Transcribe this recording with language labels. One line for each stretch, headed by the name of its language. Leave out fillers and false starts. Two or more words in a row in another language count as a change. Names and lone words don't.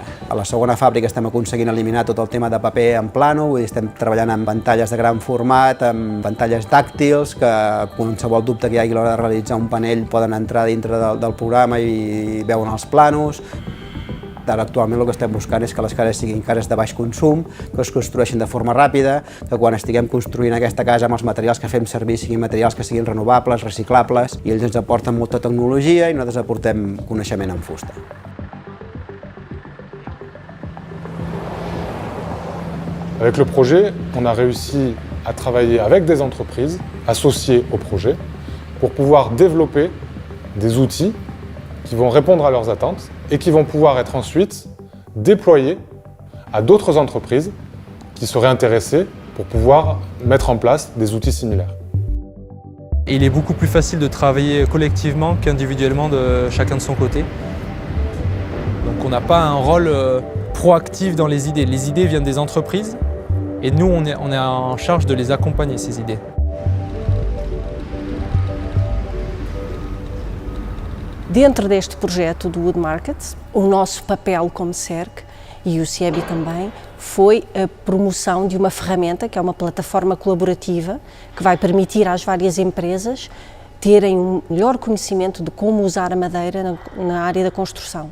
Catalan: A la segona fàbrica estem aconseguint eliminar tot el tema de paper en plano, vull dir, estem treballant amb pantalles de gran format, amb pantalles tàctils, que qualsevol dubte que hi hagi a l'hora de realitzar un panell poden entrar dintre del programa i veuen els planos. Ara, actualment, el que estem buscant és que les cases siguin cases de baix consum, que es construeixin de forma ràpida, que quan estiguem construint aquesta casa amb els materials que fem servir siguin materials que siguin renovables, reciclables, i ells ens aporten molta tecnologia i nosaltres aportem coneixement en fusta.
French: Avec le projet, on a réussi à travailler avec des entreprises associées au projet pour pouvoir développer des outils qui vont répondre à leurs attentes et qui vont pouvoir être ensuite déployés à d'autres entreprises qui seraient intéressées pour pouvoir mettre en place des outils similaires. Il est beaucoup plus facile de travailler collectivement qu'individuellement de chacun de son côté. Donc on n'a pas un rôle proactif dans les idées. Les idées viennent des entreprises et nous on est en charge de les accompagner, ces idées.
Portuguese: Dentro deste projeto do Wood Market, o nosso papel como CERC e o CIEBI também foi a promoção de uma ferramenta, que é uma plataforma colaborativa, que vai permitir às várias empresas terem um melhor conhecimento de como usar a madeira na área da construção.